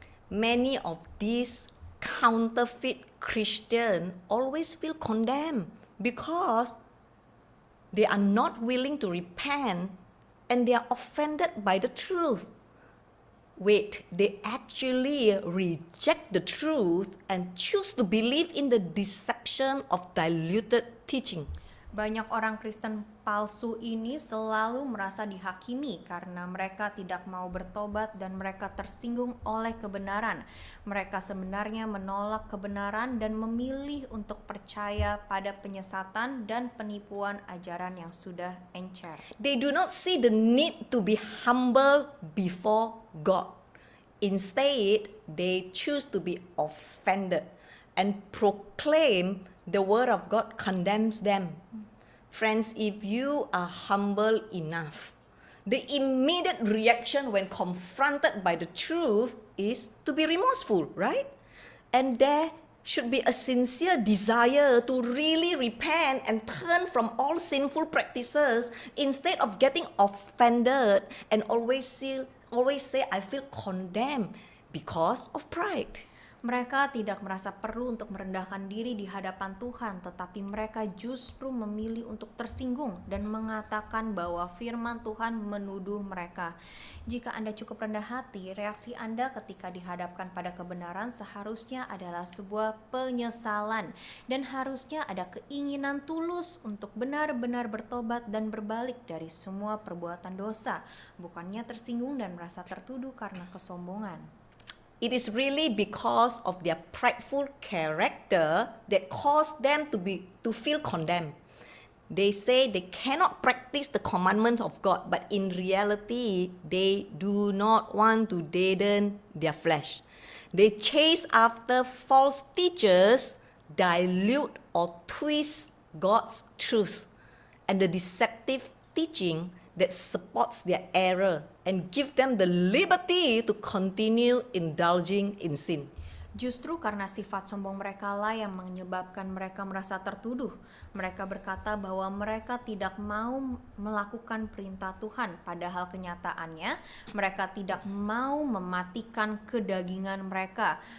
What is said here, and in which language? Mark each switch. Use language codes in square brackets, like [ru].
[en] Many of these counterfeit Christians always feel condemned because they are not willing to repent and they are offended by the truth. Wait, they actually reject the truth and choose to believe in the deception of diluted teaching. [id] Banyak orang Kristen palsu ini selalu merasa dihakimi karena mereka tidak mau bertobat dan mereka tersinggung oleh kebenaran. Mereka sebenarnya menolak kebenaran dan memilih untuk percaya pada penyesatan dan penipuan ajaran yang sudah encer. [en] They do not see the need to be humble before God. Instead, they choose to be offended and proclaim the word of God condemns them. Friends, if you are humble enough, the immediate reaction when confronted by the truth is to be remorseful, right? And there should be a sincere desire to really repent and turn from all sinful practices instead of getting offended and always say I feel condemned because of pride. [id] Mereka tidak merasa perlu untuk merendahkan diri di hadapan Tuhan, tetapi mereka justru memilih untuk tersinggung dan mengatakan bahwa firman Tuhan menuduh mereka. Jika Anda cukup rendah hati, reaksi Anda ketika dihadapkan pada kebenaran seharusnya adalah sebuah penyesalan dan harusnya ada keinginan tulus untuk benar-benar bertobat dan berbalik dari semua perbuatan dosa, bukannya tersinggung dan merasa tertuduh karena kesombongan. [en] It is really because of their prideful character that caused them to feel condemned. They say they cannot practice the commandment of God, but in reality, they do not want to deaden their flesh. They chase after false teachers, dilute or twist God's truth, and the deceptive teaching that supports their error and give them the liberty to continue indulging in sin. [id] Justru karena sifat sombong mereka lah yang menyebabkan mereka merasa tertuduh. Mereka berkata bahwa mereka tidak mau melakukan perintah Tuhan, padahal kenyataannya mereka tidak mau mematikan kedagingan mereka.